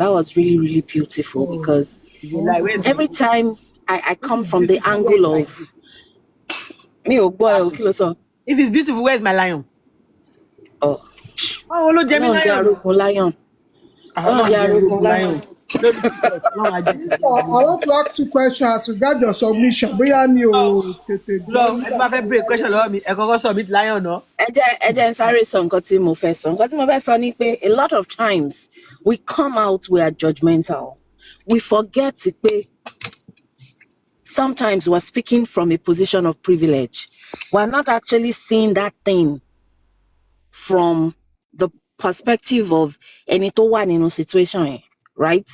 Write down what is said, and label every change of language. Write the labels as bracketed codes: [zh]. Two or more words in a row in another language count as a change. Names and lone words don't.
[en] That was really, really beautiful because every time I come from the angle of me, oh boy, okay, so if it's beautiful, where's my lion? Oh, look, Jamie lion. Lion. I want to ask you questions as regard your submission. [yo] Bóyá mi ò tètè gbọ́. Ẹ bá fẹ́ [en] break question [yo] lọ́wọ́ mi, ẹ kọ́kọ́ [en] submit lion, [yo] no? Ẹ jẹ́ n sáré sọ nǹkan tí mo fẹ́ sọ. Nǹkan tí mo fẹ́ sọ ni pé [en] a lot of times we come out, we are judgmental. We forget to pay. Sometimes we're speaking from a position of privilege. We're not actually seeing that thing from the perspective of any to one in a situation, right?